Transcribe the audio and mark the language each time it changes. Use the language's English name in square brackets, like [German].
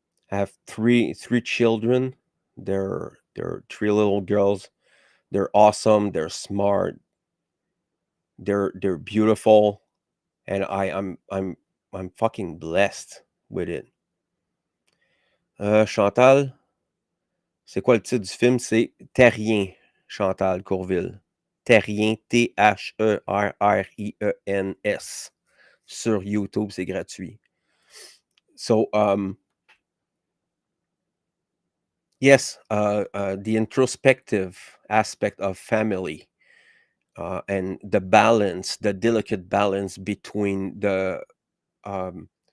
[English] I have three children. They're three little girls. They're awesome. They're smart. They're beautiful, and I'm fucking blessed with it. [French] Chantal, c'est quoi le titre du film? C'est Terrien, Chantal Courville. Terrien, T-H-E-R-R-I-E-N-S. Sur YouTube, c'est gratuit. [English] So, yes, the introspective aspect of family, and the balance, the delicate balance between the um,